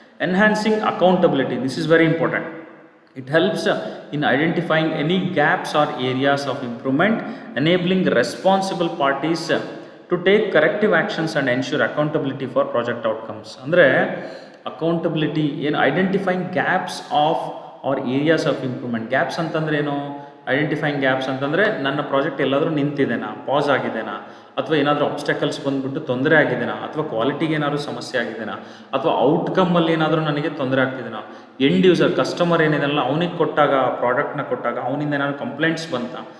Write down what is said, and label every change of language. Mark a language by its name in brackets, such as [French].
[English] Enhancing accountability, this is very important. It helps in identifying any gaps or areas of improvement, enabling responsible parties to take corrective actions and ensure accountability for project outcomes. ಅಂದರೆ accountability ಏನು, identifying gaps of or areas of improvement. Gaps [Kannada] ಅಂತಂದರೆ ಏನು? Identifying gaps ಅಂತಂದರೆ ನನ್ನ project ಎಲ್ಲಾದರೂ ನಿಂತಿದೆನಾ, pass ಆಗಿದೆನಾ, ಅಥವಾ ಏನಾದರೂ obstacles ಬಂದುಬಿಟ್ಟು ತೊಂದರೆ ಆಗಿದೆನಾ, ಅಥವಾ ಕ್ವಾಲಿಟಿಗೆ ಏನಾದರೂ ಸಮಸ್ಯೆ ಆಗಿದೆನಾ, ಅಥವಾ ಔಟ್ಕಮ್ಮಲ್ಲಿ ಏನಾದರೂ ನನಗೆ ತೊಂದರೆ ಆಗ್ತಿದೆನಾ, ಎಂಡ್ ಯೂಸರ್ ಕಸ್ಟಮರ್ ಏನಿದೆಲ್ಲ ಅವನಿಗೆ ಕೊಟ್ಟಾಗ, ಪ್ರಾಡಕ್ಟ್ನ ಕೊಟ್ಟಾಗ ಅವನಿಂದ ಏನಾದರೂ ಕಂಪ್ಲೇಂಟ್ಸ್ ಬಂತ.